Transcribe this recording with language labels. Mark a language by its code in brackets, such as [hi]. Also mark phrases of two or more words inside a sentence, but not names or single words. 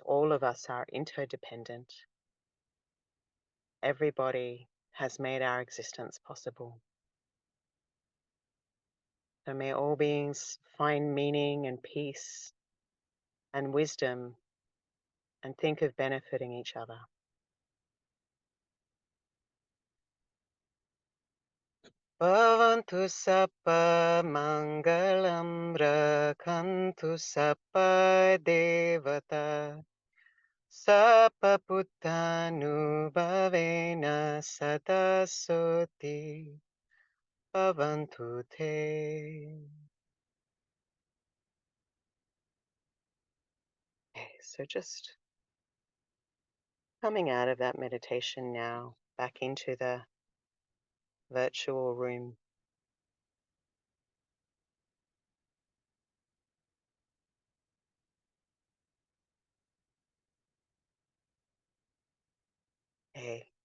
[en] All of us are interdependent. Everybody has made our existence possible. So may all beings find meaning and peace and wisdom and think of benefiting each other. [pi] Bhavantu sappa mangalam rakhantu sappa devata sappa bhavena sada soti bhavantu te. [en] Okay, so just coming out of that meditation now, back into the virtual room. Okay.